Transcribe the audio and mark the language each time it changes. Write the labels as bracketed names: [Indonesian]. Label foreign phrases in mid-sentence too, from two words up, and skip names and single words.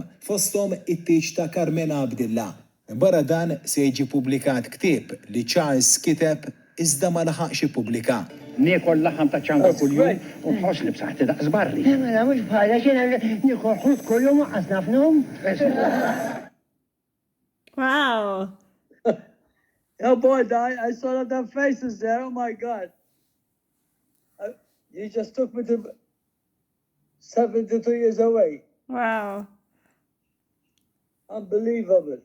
[Maltese] Fosthom it-tieġ ta' Carmena Abdillah. Barra dan se jiġi publikat ktieb li Charles kiteb iżda ma laħaqx ippubblika. Niekol laħam ta' ċanga kull-jum u nħoss li b'saħħti daqs barri. Mela mhux bħala xina niekol ħut kull-jum waqqas nafnhom. Wow. [English] Oh boy, I saw their faces there. Oh my God. You just took me to 72 years away. Wow. Unbelievable.